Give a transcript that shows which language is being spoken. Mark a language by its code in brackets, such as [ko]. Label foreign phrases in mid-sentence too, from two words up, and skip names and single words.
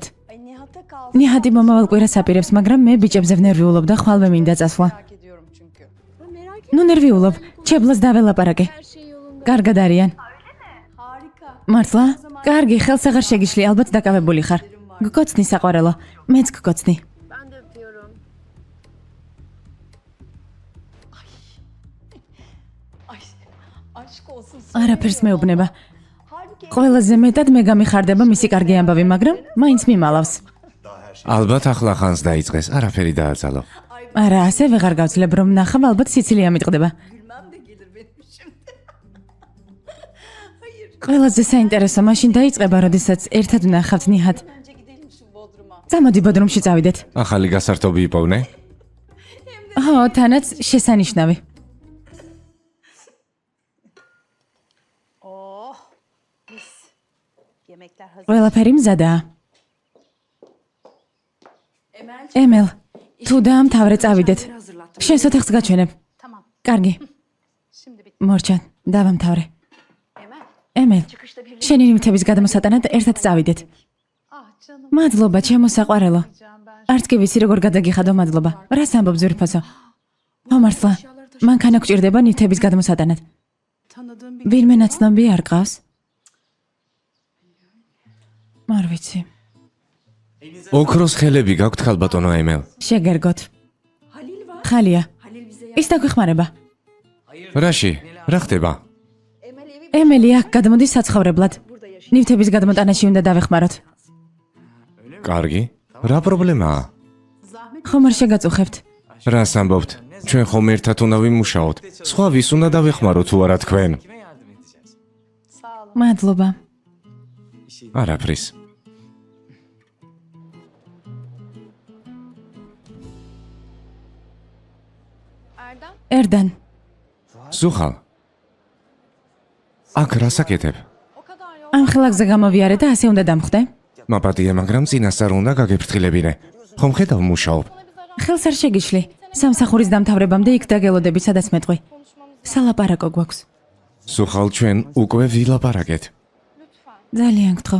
[tr] Ay Nihat'a kalsın. [ka] ნიჰატი მომავალ კვირას აპირებს, მაგრამ მე ბიჭებზე ვნერვიულობ და ხვალვე მინდა წასვლა. [tr] Merak ediyorum çünkü. Merak [ka] ნუ ნერვიულობ, ჩებლას დაველაპარაკე. [tr] her şey yolunda. [ka] კარგად არიან. [tr] Harika. [ka] მართლა? კარგი, ხელს აღარ შეგიშლი, ალბათ დაკავებული ხარ. გკოცნი საყვარელო, მეც გკოცნი. [tr] Ben de öpüyorum. Ay aşk olsun. [ka] არაფერს მეუბნება. [tr] Halbuki [ka] ყველაზე მეტად მე გამიხარდება მისი კარგი ამბავი, მაგრამ მაინც მიმალავს. ალბათ ახლა ხანს დაიწყეს, არაფერი დააძალო. არა, ასე ვეღარ გავძლებ, რომ ნახავ, ალბათ სიცილია მიტყდება. [tr] gülmem de gelir benim şimdi. Hayır. [ka] ყველაზე საინტერესო მაშინ დაიწყება, როდესაც ერთად ვნახავთ ნიჰატ. [tr] Önce gidelim şu Bodrum'a. [ka] წამოდი ბოდრუმში წავიდეთ. ახალი გასართობი იპოვნე? ხო, თანაც შესანიშნავი. [tr] Oh. Mis. Yemekler hazır. [ka] ყველაფერი მზადაა. ემელ, თუ დაამთავრე წავიდეთ. შენს ოთახს გაჩვენებ. [tr] Tamam. [ka] კარგი, [tr] Şimdi bitti. [ka] მორჩან, დავამთავრე. Emel. ემელ, შენი ნივთების გადამოსატანად ერთად წავიდეთ. [tr] Ah canım. [ka] მადლობა, ჩემო საყვარელო. [tr] Can ben [ka] არც კი ვიცი როგორ გადაგიხადო მადლობა. რას ამბობ ძვირფასო? ხო მართლა, მანქანა გჭირდება ნივთების გადამოსატანად. [tr] tanıdığım bir [ka] ვინმე ნაცნობი არ ყავს? არ ვიცი. ოქროს ხელები გაქვთ ხალბატონო ემელ. შეგერგოთ. [tr] Halil var. [ka] ხალია. [tr] Halil bize [ka] ის დაგვეხმარება. რაში? რა ხდება? ემელი აქ გადმოდის საცხოვრებლად. ნივთების გადმოტანაში უნდა დავეხმაროთ. კარგი. რა პრობლემაა? ხომ არ შეგაწუხებთ? რას ამბობთ? ჩვენ ხომ ერთად უნდა ვიმუშაოთ. სხვა ვის უნდა დავეხმაროთ თუ არა თქვენ? [tr] sağ olun. [ka] მადლობა. არაფრის. Erdem. ერდან, ზუხალ. აქ რასაკეთებ? [tr] O kadar yol. [ka] ამ ხელაგზე გამოვიარე და ასე უნდა დამხვდე. მაპატია, მაგრამ წინასწარ უნდა გაგეფრთხილებინე. ხომ ხედავ მუშაობ? ხელს არ შეგიშლი. სამსახურის დამთავრებამდე იქ დაგელოდები, სადაც მეტყვი. სალაპარაკო გვაქვს. სულ ჩვენ უკვე ვილაპარაკეთ. ძალიან გთხოვ.